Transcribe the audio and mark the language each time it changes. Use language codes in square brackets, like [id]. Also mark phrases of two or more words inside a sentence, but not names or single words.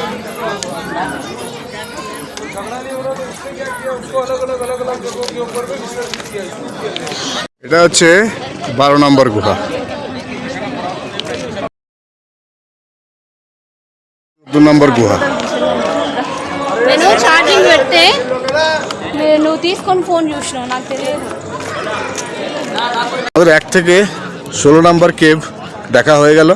[bn] এটা হচ্ছে 12 নম্বর গুহা। 2 নম্বর গুহా। [te] నేను ఛార్జింగ్ పెడితే నువ్వు తీసుకొని ఫోన్ చూసినావు నాకు తెలియదు। [bn] আমাদের 1 থেকে 16 নম্বর কেভ দেখা হয়ে গেল।